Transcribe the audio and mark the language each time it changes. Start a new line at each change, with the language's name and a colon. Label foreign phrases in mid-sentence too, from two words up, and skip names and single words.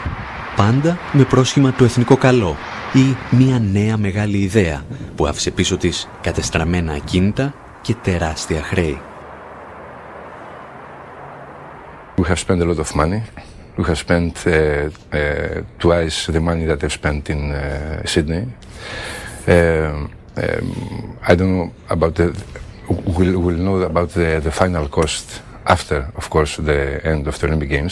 Greek: Πάντα με πρόσχημα το εθνικό καλό ή μια νέα μεγάλη ιδέα που άφησε πίσω της κατεστραμμένα ακίνητα και τεράστια χρέη.
English: We have spent a lot of money. We have spent twice the money that I've spent in Sydney. I don't know about we'll know about the final cost after, of course, the end of the Olympic Games.